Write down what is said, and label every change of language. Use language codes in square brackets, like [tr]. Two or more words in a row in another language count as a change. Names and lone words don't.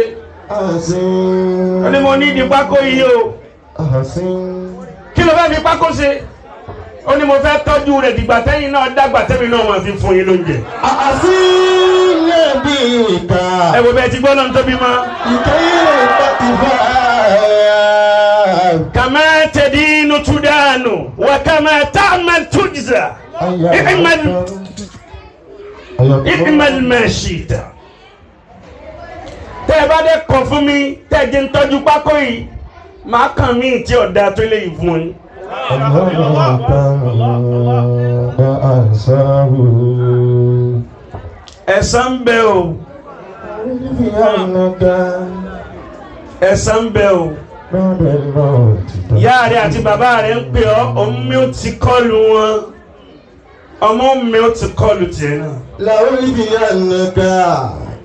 [yo] wọ́n ní mo nídìí pákó yìí o. kí ló bá fi pákó ṣe. ó ní mo fẹ́ tọ́jú rẹ̀ dìgbà tẹ́yìn náà dàgbà tẹ́mi náà wọ́n fi fún yín lóúnjẹ. ẹ wo bẹ́ẹ̀ ti gbọ́ lọ́n tóbi mọ́. [ar] كما تدين تدان وكما تعمل تجزى. اعمل ما شئت. [yo] Tẹ́ ẹ bá dé kọ̀ fún mi tẹ́ ẹ jẹ́ ń tọ́jú pákó yìí màá kàn mí tí ọ̀dà tó lè yìí fún yín. ẹ̀san ń bẹ o ẹ̀san ń bẹ o ìyá rẹ̀ àti bàbá rẹ̀ ń pè ọ́ òun mi ò ti kọlù wọn ọmọ mi ò ti kọlù tiẹ̀ náà.